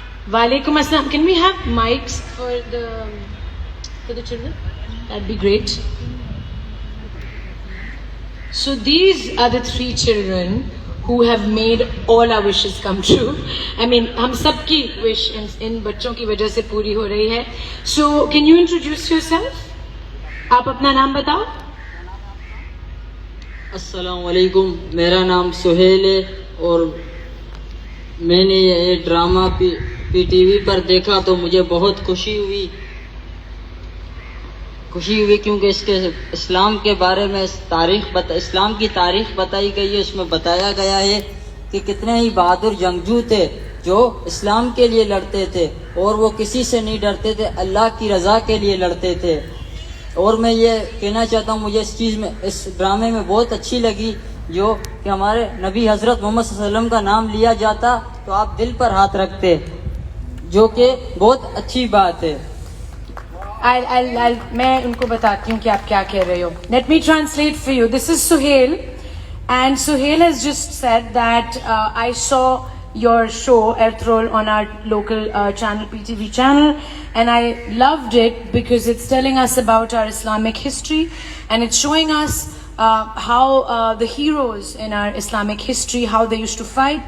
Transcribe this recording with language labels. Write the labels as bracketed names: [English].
[Arabic] Walaikum assalam. [English] Can we have mics for the children? That'd be great. So these are the three children who have made all our wishes come true. I mean, [Hindi] हम सबकी wish इन बच्चों की वजह से पूरी हो रही है. [English] So can you introduce yourself? [Hindi] आप अपना नाम बताओ. [Arabic] अस्सलाम वालेकुम. [Hindi] मेरा नाम सुहेल है और मैंने ये ड्रामा पीटीवी पर देखा तो मुझे बहुत खुशी हुई क्योंकि इसके इस्लाम के बारे में इस्लाम की तारीख बताई गई है. उसमें बताया गया है कि कितने ही बहादुर जंगजू थे जो इस्लाम के लिए लड़ते थे और वो किसी से नहीं डरते थे, अल्लाह की रज़ा के लिए लड़ते थे. और मैं ये कहना चाहता हूँ, मुझे इस ड्रामे में बहुत अच्छी लगी जो कि हमारे नबी हज़रत मोहम्मद सल्लल्लाहु अलैहि वसल्लम का नाम लिया जाता तो आप दिल पर हाथ रखते, जो कि बहुत अच्छी बात है. मैं उनको बताती हूँ कि आप क्या कह रहे हो. [English] Let me translate for you. This is Suhail, and Suhail has just said that I saw your show Ertrol on our local channel, PTV channel, and I loved it because it's telling us about our Islamic history, and it's showing us how the heroes in our Islamic history, how they used to fight.